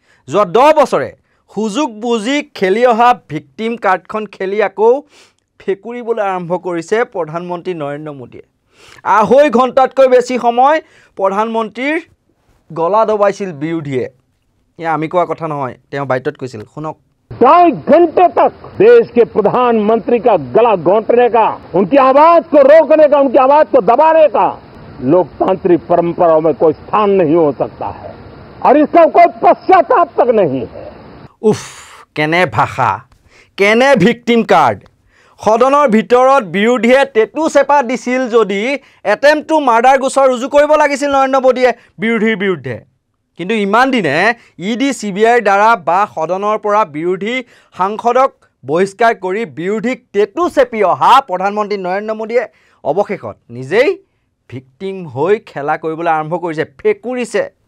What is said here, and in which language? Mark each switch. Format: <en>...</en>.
<as>যোৱা 10 বছৰে সুযোগ বুজি খেলি অহা ভিক্টিম কাৰ্ডখন খেলি আকৌ ফেকুৰিবলৈ আৰম্ভ কৰিছে প্ৰধানমন্ত্ৰী নৰেন্দ্ৰ মোদীয়ে। 2.5 ঘণ্টাতকৈ বেছি সময় প্ৰধানমন্ত্ৰীৰ গলা দবাইছিল বিৰোধীয়ে। এয়া আমি কোৱা কথা নহয়, তেওঁ বাইটত কৈছিল, শুনক।</as> <hi>2.5 घंटे तक देश के प्रधानमंत्री का गला घोंटने का, उनकी आवाज को रोकने का, उनकी आवाज को दबाने का लोकतांत्रिक परंपराओं में कोई स्थान नहीं हो सकता है और इसका कोई पश्चाताप तक नहीं है।</hi> <as>उफ, केने भाषा, केने ভিক্টিম কাৰ্ড। সদনৰ ভিতৰত বিৰোধীয়ে টেটু চেপা দিছিল যদি এটেম্প টু মাৰ্ডাৰ গোচৰ ৰুজু কৰিব লাগিছিল নৰেন্দ্ৰ মোদীয়ে বিৰোধীৰ বিৰুদ্ধে। কিন্তু ইমান দিনে ইডি CBIৰ দ্বাৰা বা সদনৰ পৰা বিৰোধী সাংসদক বহিষ্কাৰ কৰি বিৰোধীক টেটু চেপি অহা প্ৰধানমন্ত্ৰী নৰেন্দ্ৰ মোদীয়ে অৱশেষত নিজেই ভিক্টিম হৈ খেলা কৰিবলৈ আৰম্ভ কৰিছে, ফেকুৰিছে।</as>